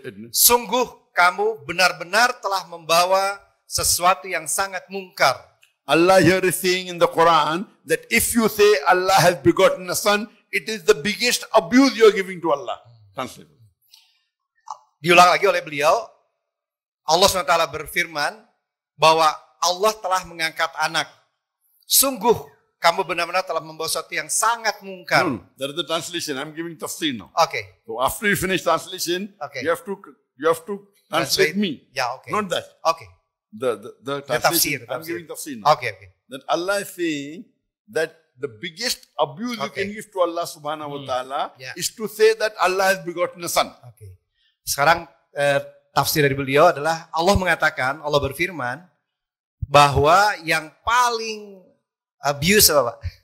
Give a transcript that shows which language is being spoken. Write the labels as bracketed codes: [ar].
[id] Sungguh kamu benar-benar telah membawa sesuatu yang sangat mungkar. [en] Allah here is saying in the Quran that if you say Allah has begotten a son, it is the biggest abuse you are giving to Allah. Translate. [id] Diulang lagi oleh beliau, Allah SWT berfirman bahwa Allah telah mengangkat anak. Sungguh kamu benar-benar telah membawa sesuatu yang sangat mungkar. [en] That is the translation. I'm giving tafsir now. Okay. So after you finish translation, you have to translate me. Yeah, okay. Not that. Okay. The translation. I'm giving tafsir now. Okay. That Allah is saying that the biggest abuse you can give to Allah subhanahu wa ta'ala is to say that Allah has begotten a son. Okay. [id] Sekarang tafsir dari beliau adalah Allah mengatakan, Allah berfirman bahwa yang paling abuse apa Pak?